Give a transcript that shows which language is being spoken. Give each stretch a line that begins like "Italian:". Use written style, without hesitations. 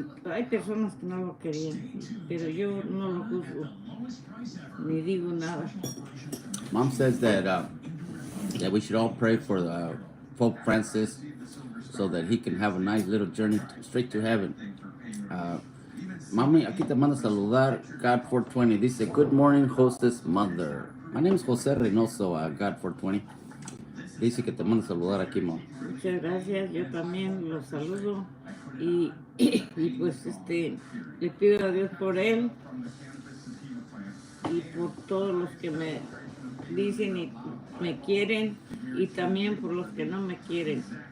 Spanish: Hay personas que no lo querían, pero yo no lo juzgo, ni digo nada.
English: Mom says that we should all pray for Pope Francis so that he can have a nice little journey straight to heaven.
Spanish: Mami, aquí te mando a saludar God 420. Dice,
English: good morning, hostess mother. My name is Jose Reynoso, God 420.
Spanish: Dice que te mando a saludar aquí, Mom. Muchas gracias, yo también los saludo y pues le pido a Dios por él y por todos los que me dicen y me quieren y también por los que no me quieren.